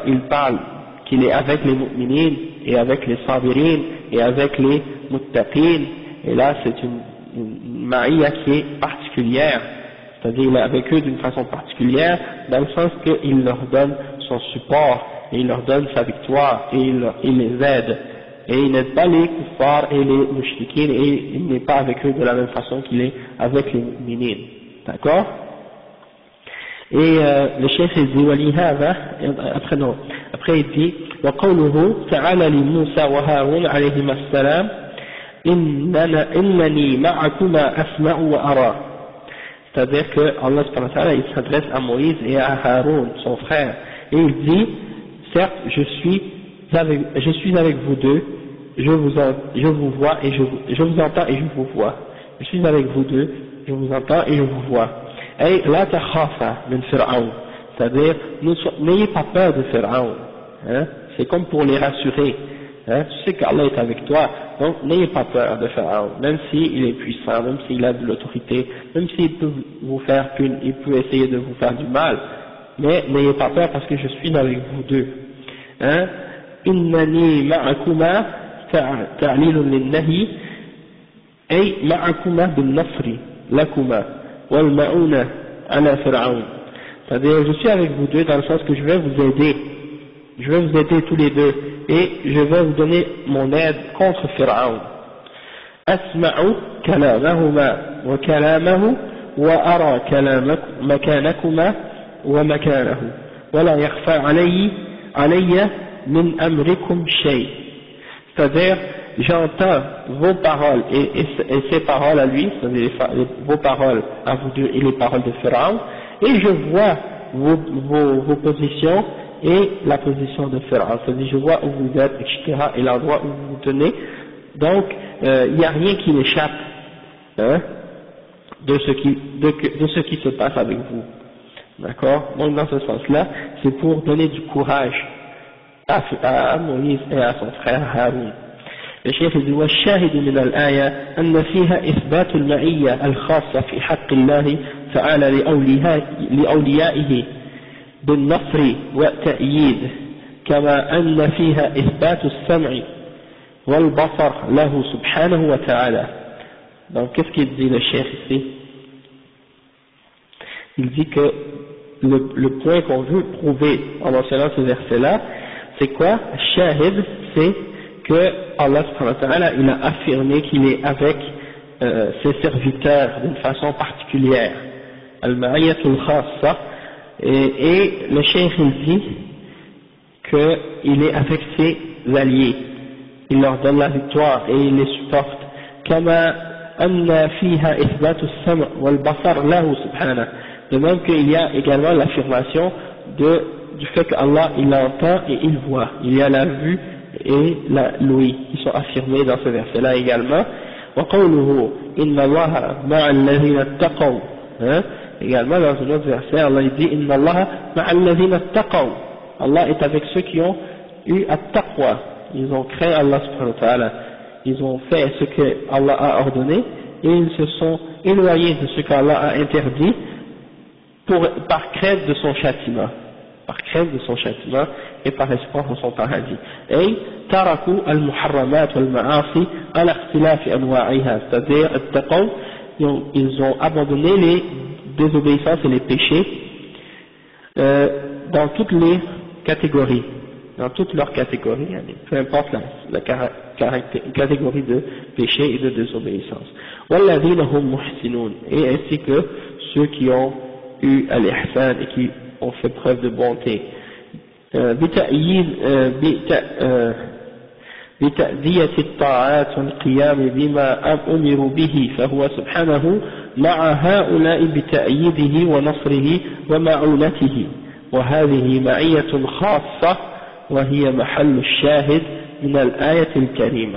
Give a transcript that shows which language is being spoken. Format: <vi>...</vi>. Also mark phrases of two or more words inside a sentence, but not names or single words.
<fr>il parle qu'il est avec les mu'minines et avec les sabirin et avec les muttaqin, et là c'est une ma'iyya qui est particulière, c'est-à-dire il est avec eux d'une façon particulière, dans le sens qu'il leur donne son support, et il leur donne sa victoire, et il les aide, et il n'aide pas les kuffars et les mushrikines, et il n'est pas avec eux de la même façon qu'il est avec les mu'minines, d'accord? Et le chef il dit</fr> <ar>ولهذا</ar> <fr>après il dit</fr> <ar>وقوله تعالى لموسى وهارون عليهما السلام إنني معكما أسمع وأرى.</ar> <fr>C'est-à-dire que</fr> <ar>الله سبحانه وتعالى</ar> <fr>il s'adresse à Moïse et à Haroun son frère et il dit certes je suis avec vous deux, je vous vois et je vous entends et je vous vois, je suis avec vous deux, je vous entends et je vous vois.</fr> <ar>Et لا تخافا من فرعون,</ar> <fr>c'est-à-dire n'ayez pas peur de Fir'aun, hein? C'est comme pour les rassurer, hein? Tu sais qu'Allah est avec toi, donc n'ayez pas peur de Fir'aun, même s'il est puissant, même s'il a de l'autorité, même s'il peut il peut essayer de vous faire du mal, mais n'ayez pas peur parce que je suis avec vous deux, hein?</fr> <ar>إنني معكما تعليل للنهي أي معكما بالنصر لكما والمعونة على فرعون,</ar> <fr>c'est-à-dire je suis avec vous deux dans le sens que je vais vous aider tous les deux et je vais vous donner mon aide contre Fir'aun.</fr> <ar>أسمع كلامهما وكلامه وأرى مكانكما ومكانه ولا يخفى علي من أمركم شيء,</ar> <fr>c'est-à-dire j'entends vos paroles et ses paroles à lui, c'est-à-dire vos paroles à vous deux et les paroles de Pharaon, et je vois vos positions et la position de Pharaon, c'est-à-dire je vois où vous êtes, etc., et l'endroit où vous vous tenez, donc il n'y a rien qui m'échappe, hein, de ce qui se passe avec vous, d'accord? Donc dans ce sens-là, c'est pour donner du courage à Moïse et à son frère Haroun.</fr> <ar>الشيخ يقول والشاهد من الآية أن فيها إثبات المعية الخاصة في حق الله تعالى لأوليائه بالنصر والتأييد كما أن فيها إثبات السمع والبصر له سبحانه وتعالى.</ar> <fr>Donc qu'est-ce qu'il dit le cheikh ici? Il dit que le point qu'on veut prouver en mentionnant ce verset-là, c'est quoi? Shahid, c'est que</fr> <ar>الله سبحانه وتعالى</ar> <fr>il a affirmé qu'il est avec ses serviteurs d'une façon particulière, al-ma'iyyatul khassa, et le cheikh il dit qu'il est avec ses alliés, il leur donne la victoire et il les supporte,</fr> <ar>كما أن فيها إثبات السمع والبصر له سبحانه,</ar> <fr>de même qu'il y a également l'affirmation du fait qu'Allah il entend et il voit, il y a la vue et l'ouïe qui sont affirmés dans ce verset-là également.</fr> <ar>وقوله إن الله مع الذين اتقوا,</ar> <fr>également dans un autre verset Allah dit</fr> <ar>إن الله مع الذين اتقوا,</ar> <fr>Allah est avec ceux qui ont eu at-taqwa, ils ont craint Allah</fr> <ar>سبحانه وتعالى,</ar> <fr>ils ont fait ce que Allah a ordonné et ils se sont éloignés de ce qu'Allah a interdit par crainte de son châtiment, et par espoir de son paradis.</fr> <ar>Et تركوا المحرمات والمعاصي على اختلاف أنواعها,</ar> <fr>c'est-à-dire ils ont abandonné les désobéissances et les péchés dans toutes les catégories, dans toutes leurs catégories, peu importe la catégorie de péché et de désobéissance.</fr> <ar>والذين هم محسنون,</ar> <fr>et ainsi que ceux qui ont eu al-ihsan et qui ont fait preuve de bonté.</fr> <ar>بتأدية الطاعات والقيام بما أمروا به فهو سبحانه مع هؤلاء بتأييده ونصره ومعونته وهذه معية خاصة وهي محل الشاهد من الآية الكريمة.</ar>